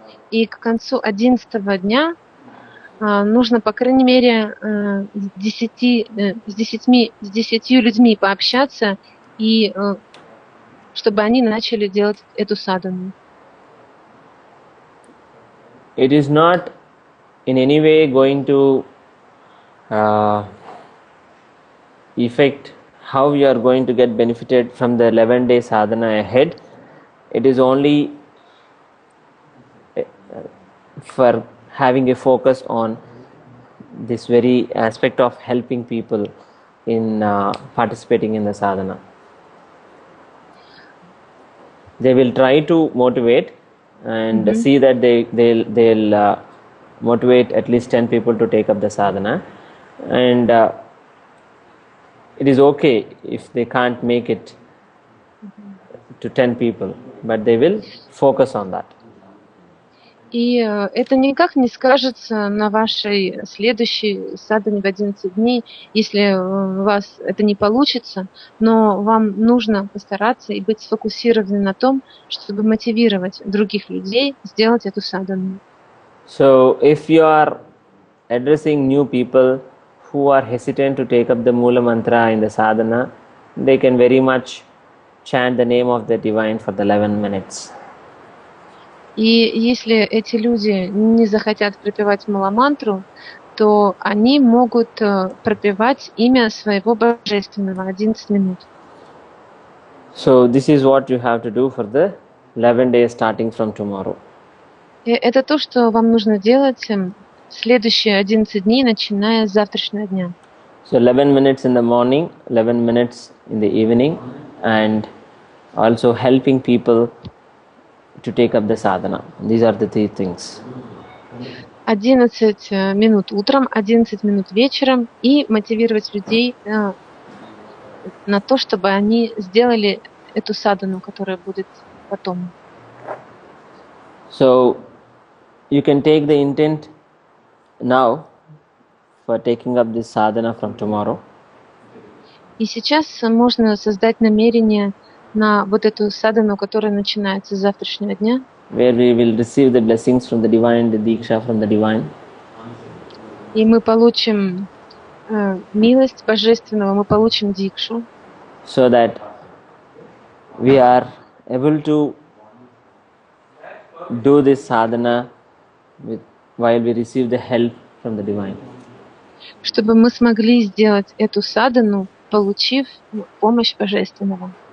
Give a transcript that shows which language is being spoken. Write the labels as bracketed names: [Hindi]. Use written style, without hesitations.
[Russian] И к концу 11-го дня нужно, по крайней мере, с 10 людьми пообщаться, и чтобы они начали делать эту садхану. [English] It is not in any way going to affect how you are going to get benefited from the 11-day sadhana ahead, it is only for having a focus on this very aspect of helping people in participating in the sadhana. They will try to motivate and see that they'll motivate at least 10 people to take up the sadhana, and it is okay if they can't make it to 10 people, but they will focus on that. [Russian] И это никак не скажется на вашей следующей садхане в 11 дней, если у вас это не получится, но вам нужно постараться и быть сфокусированным на том, чтобы мотивировать других людей сделать эту садхану. [English] So if you are addressing new people who are hesitant to take up the Mula Mantra in the sadhana, they can very much chant the name of the divine for the 11 minutes. [Russian] И если эти люди не захотят пропевать мула-мантру, то они могут пропевать имя своего Божественного 11 минут. [English] So this is what you have to do for the 11 days starting from tomorrow. [Russian] И это то, что вам нужно делать следующие 11 дней, начиная с завтрашнего дня. [English] So 11 minutes in the morning, 11 minutes in the evening, and also helping people to take up the sadhana. These are the three things. [Russian] 11 минут утром, 11 минут вечером и мотивировать людей на то, чтобы они сделали эту садхану, которая будет потом. [English] So you can take the intent now for taking up this sadhana from tomorrow. [Russian] И сейчас можно создать намерение на вот эту садхану, которая начинается с завтрашнего дня, [English] where we will receive the blessings from the divine, the diksha from the divine. [Russian] и мы получим милость Божественного, мы получим дикшу, [English] So that we are able to do this sadhana while we receive the help from the divine. [Russian] чтобы мы смогли сделать эту садхану, получив помощь Божественного.